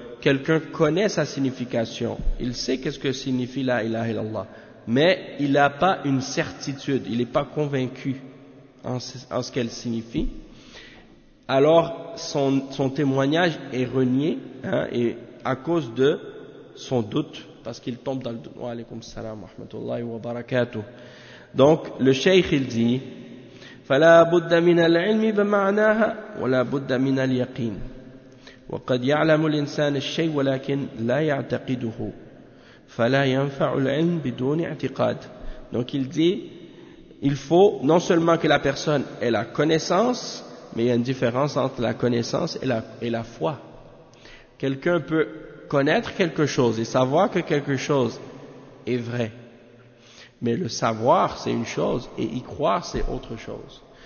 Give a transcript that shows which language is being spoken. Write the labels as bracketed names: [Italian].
[French] quelqu'un connaît sa signification, il sait qu'est-ce que signifie la ilaha illallah, mais il n'a pas une certitude, il n'est pas convaincu en ce qu'elle signifie, alors son témoignage est renié, hein, et à cause de son doute, parce qu'il tombe dans le doute. [Arabic] Wa alaykum salam wa rahmatullahi wa barakatuh. [French] Donc le cheikh il dit [Arabic] فَلَا بُدَّ مِنَ الْعِلْمِ بَمَعْنَاهَا وَلَا بُدَّ مِنَ الْيَقِينِ وَقَدْ يَعْلَمُ الْإِنسَانِ الشَّيْءُ وَلَكِنْ لَا يَعْتَقِدُهُ فَلَا يَنْفَعُ الْعِلْمِ بِدُونِ اعْتِقَادِ. [French] Donc il dit, il faut non seulement que la personne ait la connaissance, mais il y a une différence entre la connaissance et la foi. Quelqu'un peut connaître quelque chose et savoir que quelque chose est vrai. Mais le savoir, c'est une chose, et y croire, c'est autre chose.